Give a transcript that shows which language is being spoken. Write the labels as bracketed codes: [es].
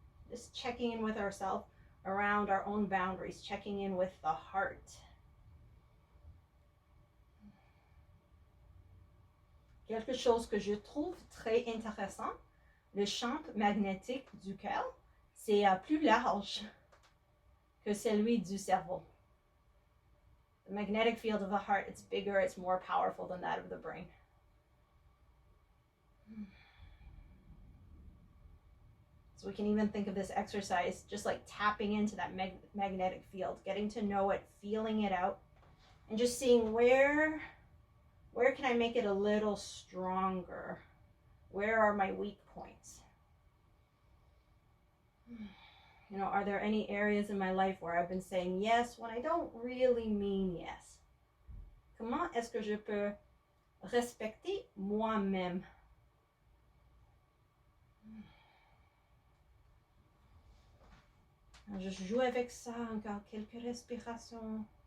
[en] Just checking in with ourselves around our own boundaries, checking in with the heart. [fr] Quelque chose que je trouve très intéressant, le champ magnétique du cœur, c'est plus large que celui du cerveau. [en] The magnetic field of the heart, it's bigger, it's more powerful than that of the brain. So we can even think of this exercise just like tapping into that magnetic field, getting to know it, feeling it out, and just seeing where can I make it a little stronger? Where are my weak points? You know, are there any areas in my life where I've been saying yes when I don't really mean yes? [fr] Comment est-ce que je peux respecter moi-même? Je joue avec ça, encore quelques respirations.